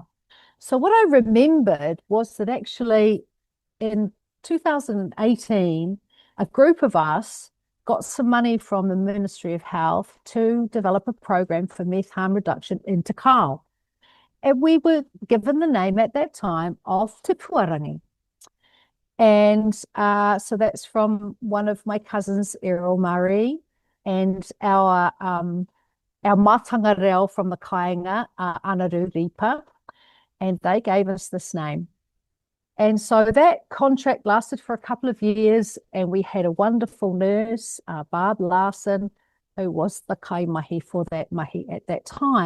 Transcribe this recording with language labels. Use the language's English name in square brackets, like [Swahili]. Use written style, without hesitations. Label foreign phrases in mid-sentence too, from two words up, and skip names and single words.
[English] So what I remembered was that actually in 2018, a group of us got some money from the Ministry of Health to develop a program for meth harm reduction in Te Kao. And we were given the name at that time of Te Puarangi. And so that's from one of my cousins, Errol Murray, and our [Māori] mātanga reo [English] from the Kāinga, Anaru Ripa, and they gave us this name. And so that contract lasted for a couple of years, and we had a wonderful nurse, Barb Larson, who was the kaimahi for that mahi at that time.